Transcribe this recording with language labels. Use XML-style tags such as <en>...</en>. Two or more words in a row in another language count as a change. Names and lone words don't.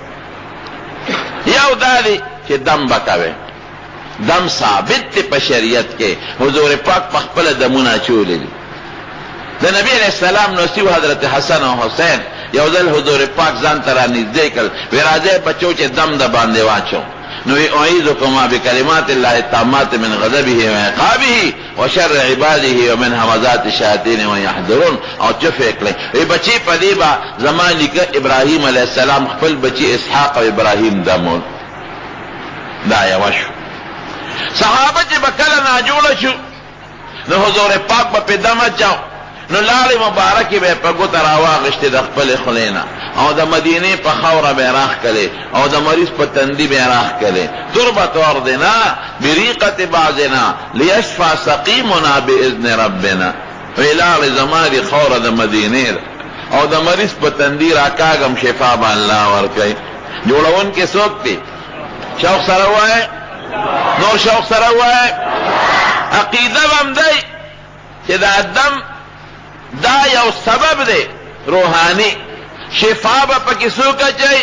<ps>یو دا دی چې دم به کوې، دم ثابت دی په شریعت کې، حضور پاک په خپله دمونه اچولي دي. د نبی</ps> <ar>علیہ السلام</ar> <ps>نوسیو حضرت حسن او حسین یو ځل حضور پاک ځان ته را نږدې کړل، وی راځئ بچو چې دم د باندې واچو.</ps> <ar>نو وی اعیذکما بکلمات الله التامات من غضبه وعقابه وشر عباده ومن همزات الشیاطین ويحذرون،</ar> <ps>او چفې کړئ. وی بچی په دې به زما نیکه ابراهیم</ps> <ar>علیه السلام</ar> <ps>خپل بچی اسحاق او ابراهیم دمول. دا یوه شو. صحابه چې به کله ناجوړه شو نو حضور پاک به پې دم اچاو، نو لاړې مبارکې به یې په ګوته راواغېشتې د خپلې خولې نه، او د مدینې په خاوره به یې راښکلې، او د مریض په تندي به یې راښکلې.</ps> <ar>تربت ارضنا بریقة بعضنا لیشفع سقیمنا باذن ربنا.</ar> <ps>وی لاړې زما دې خاوره د مدینې ده، او د مریض په تندي راکاږم، شفا به الله ورکوي. جوړونکي څوک دي؟ شوق سره وایه، نور شوق سره وایه. عقیده به هم دی چې دا دم دا یو سبب دی روحانی، شفا به پکې څوک اچوي؟</ps>